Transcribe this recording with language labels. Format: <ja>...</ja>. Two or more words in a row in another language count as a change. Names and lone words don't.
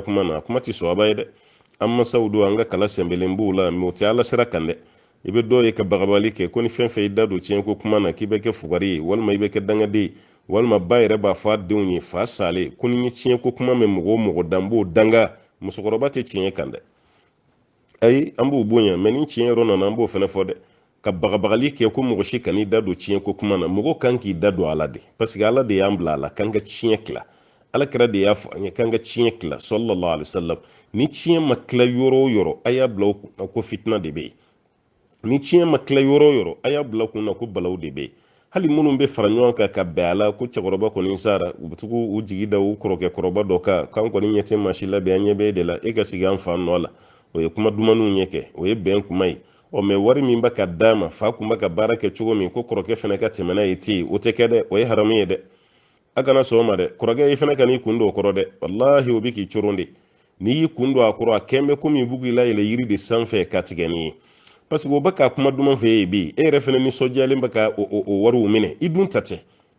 <bm>kuma na kuma tɛ sɔn a ba ye dɛ an masaw don an ka kala sɛnbɛlen b'u la mɛ o tɛ ala sira kan dɛ i bɛ dɔw ye ka bagabali kɛ ko ni fɛn fɛn i da don tiɲɛ ko kuma na k'i bɛ kɛ fugari ye walima i bɛ kɛ dangaden ye walima ba yɛrɛ b'a fɔ a denw ye fa salen ko ni ye tiɲɛ ko kuma mɛn mɔgɔ o mɔgɔ dan b'o danga musokɔrɔba tɛ tiɲɛ kan dɛ ayi an b'u bonya mɛ ni tiɲɛ yɔrɔ nana an b'o fana fɔ dɛ ka bagabagali kɛ ko mɔgɔ si kan'i da don tiɲɛ ko kuma na mɔgɔ kan k'i da don ala de</bm> <fr>parce que</fr> <bm>ala de y'an bila a la k'an ka tiɲɛ tila ala kɛra de y'a fɔ an ye k'an ka tiɲɛ tila</bm> <ar>صلى الله عليه وسلم</ar> <bm>ni tiɲɛ ma tila yɔrɔ o yɔrɔ a y'a bila ko fitina de bɛ yen ni tiɲɛ ma tila yɔrɔ o yɔrɔ a y'a bila kun na ko balaw de bɛ yen hali minnu bɛ fara ɲɔgɔn kan ka bɛn a la ko cɛkɔrɔba kɔni sara u bɛ tugu u jigi da u kɔrɔkɛ kɔrɔba dɔ kan k'an kɔni ɲɛ tɛ maa si la bi an ɲɛ bɛ e de la e ka sigi an fa nɔ la o ye kuma dumanw ɲɛ kɛ o ye bɛn kuma ye mɛ wari min bɛ ka d'a ma fa kun bɛ ka baara kɛ cogo min ko kɔrɔkɛ fana ka tɛmɛna ye ten o tɛ kɛ dɛ o ye haramu ye dɛ a kana sɔn o ma dɛ kɔrɔkɛ i fana ka n'i kun don o kɔrɔ dɛ walahi o bɛ k'i coron de n'i y'i kun don a kɔrɔ a kɛn bɛ komi bugu i la yɛlɛ yiri de sanfɛ ka tigɛ nin ye</bm> <fr>parce que</fr> <bm>o bɛ ka kuma duman fɛ ye bi e yɛrɛ fana nisɔndiyalen bɛ ka o wariw minɛ i dun ta tɛ</bm>